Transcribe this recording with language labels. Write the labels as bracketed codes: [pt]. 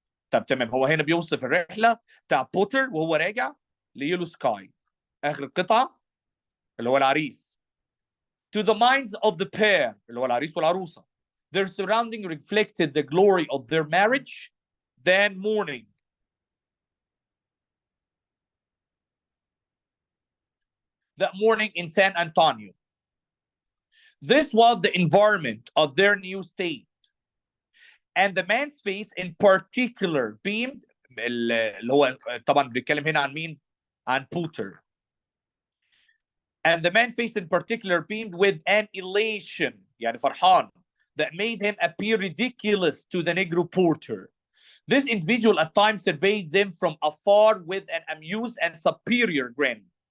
[ar] طب تمام، هو هنا بيوصف الرحله بتاع بوتر وهو راجع ليلو سكاي اخر القطعه اللي هو العريس. [en] To the minds of the pair [ar] اللي هو العريس والعروسه, [en] their surrounding reflected the glory of their marriage then morning. That morning in San Antonio. This was the environment of their new state. And the man's face in particular beamed [ar] اللي هو طبعا بيتكلم هنا عن مين؟ عن بوتر. [en] And the man's face in particular beamed with an elation [ar] يعني فرحان [en] that made him appear ridiculous to the Negro porter. This individual at times surveyed them from afar with an amused and superior grin.